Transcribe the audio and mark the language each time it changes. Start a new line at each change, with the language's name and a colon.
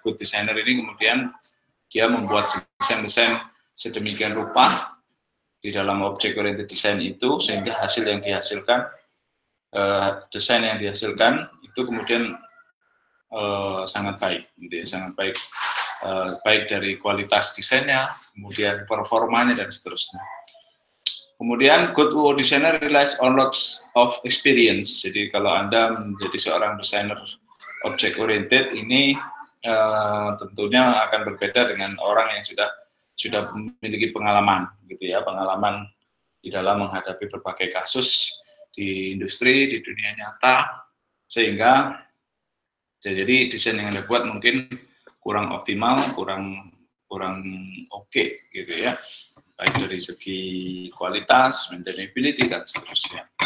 Indonesian: Good designer ini kemudian dia membuat desain-desain sedemikian rupa di dalam object oriented design itu sehingga hasil yang dihasilkan, desain yang dihasilkan itu kemudian sangat baik, gitu ya, sangat baik, baik dari kualitas desainnya, kemudian performanya dan seterusnya. Kemudian
English: good UO designer relies on lots of experience.
Indonesian: Jadi kalau Anda menjadi seorang desainer object oriented ini tentunya akan berbeda dengan orang yang sudah memiliki pengalaman, gitu ya, pengalaman di dalam menghadapi berbagai kasus di industri, di dunia nyata, sehingga jadi desain yang Anda buat mungkin kurang optimal, kurang oke, gitu ya, baik dari segi kualitas, maintainability dan seterusnya.